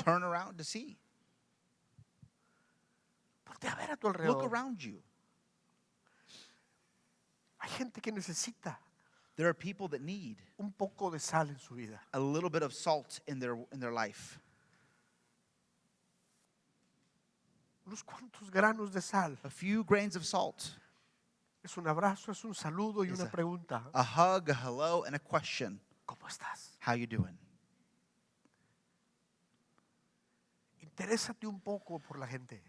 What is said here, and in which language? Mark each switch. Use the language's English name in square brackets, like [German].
[English] Turn around to see. [Spanish] Voltea a ver a tu [English] Look [Spanish] alrededor. [English] around you. [Spanish] Hay gente que necesita [English] There are people that need [Spanish] un poco de sal en su vida. [English] a little bit of salt in their life. [Spanish] Unos cuantos granos de sal. [English] A few grains of salt. [Spanish] Es un abrazo, es un saludo y [English] It's [Spanish] una pregunta. [English] A hug, a hello, and a question. [Spanish] ¿Cómo estás? [English] How you doing? [Spanish] Interésate un poco por la gente